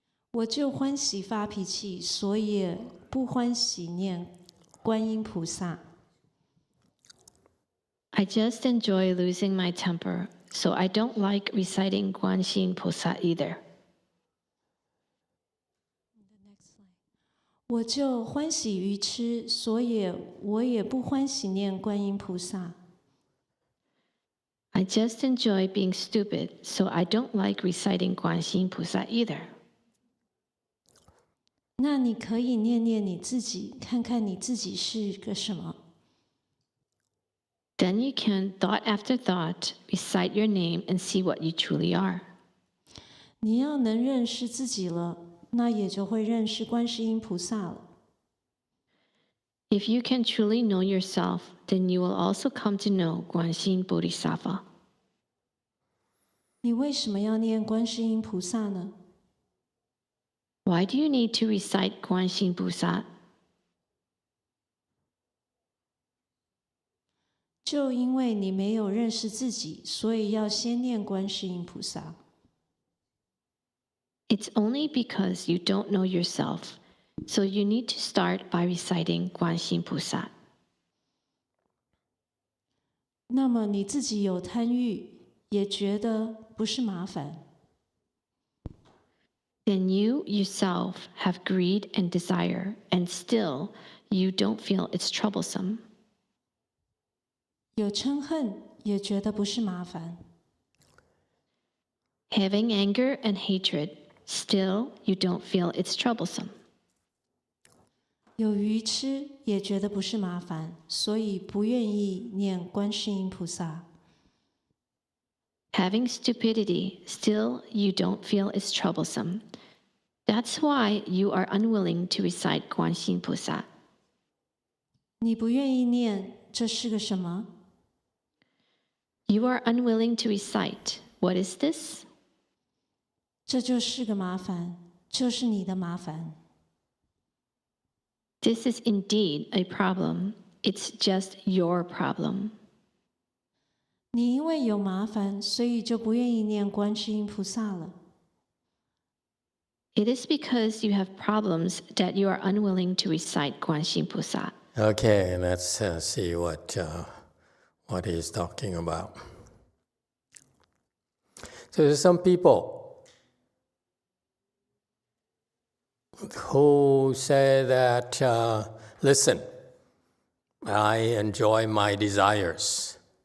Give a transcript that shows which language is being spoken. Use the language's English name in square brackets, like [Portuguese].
[Chinese] 我就欢喜发脾气，所以不欢喜念观音菩萨。 [English] I just enjoy losing my temper, so I don't like reciting GuanShiYin菩萨 either. [Chinese] 我就欢喜愚痴，所以我也不欢喜念观音菩萨。 [English] I just enjoy being stupid, so I don't like reciting GuanShiYin菩萨 either. [Chinese] 那你可以念念你自己，看看你自己是个什么。 [English] Then you can, thought after thought, recite your name and see what you truly are. [Chinese] 你要能认识自己了，那也就会认识观世音菩萨了。 [English] If you can truly know yourself, then you will also come to know GuanShiYin Bodhisattva. [Chinese] 你为什么要念观世音菩萨呢？ [English] Why do you need to recite GuanShiYin菩萨? [Chinese] 就因为你没有认识自己，所以要先念观世音菩萨。 [English] It's only because you don't know yourself, so you need to start by reciting GuanShiYin菩萨。 [Chinese] 那么你自己有贪欲，也觉得不是麻烦。 [English] Then you yourself have greed and desire, and still you don't feel it's troublesome. [Chinese] 有嗔恨，也觉得不是麻烦。 [English] Having anger and hatred, still you don't feel it's troublesome. [Chinese] 有愚痴，也觉得不是麻烦，所以不愿意念观世音菩萨。 [English] Having stupidity, still you don't feel it's troublesome. That's why you are unwilling to recite GuanShiYin菩萨。 [Chinese] 你不愿意念，这是个什么？ [English] You are unwilling to recite. What is this? [Chinese] 这就是个麻烦，就是你的麻烦。 [English] This is indeed a problem. It's just your problem. 你因为有麻烦，所以就不愿意念观世音菩萨了。 It is because you have problems that you are unwilling to recite GuanShiYin菩萨。 Okay, let's see what he's talking about. So there's some people who say that, listen, I enjoy my desires.